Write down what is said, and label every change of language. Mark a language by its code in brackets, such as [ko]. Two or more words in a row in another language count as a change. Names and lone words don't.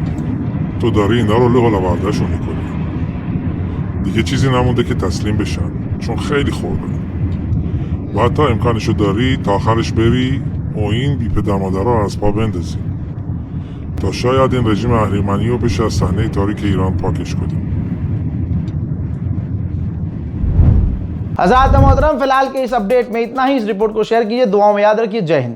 [fa] تو داری اینا رو لغل آوردهشون میکنی. دیگه چیزی نمونده که تسلیم بشن، چون خیلی خورده. و حتی امکانشو داری تا آخرش بری و این بی پدر مادر رو از پا بندازی تا شاید این رژیم اهریمنی رو بشه از صحنه تاریک ایران پاکش کنیم. [hi] हज़रात मोहतरम, फिलहाल के इस अपडेट में इतना ही। इस रिपोर्ट को शेयर कीजिए, दुआओं में याद रखिए। जय हिंद।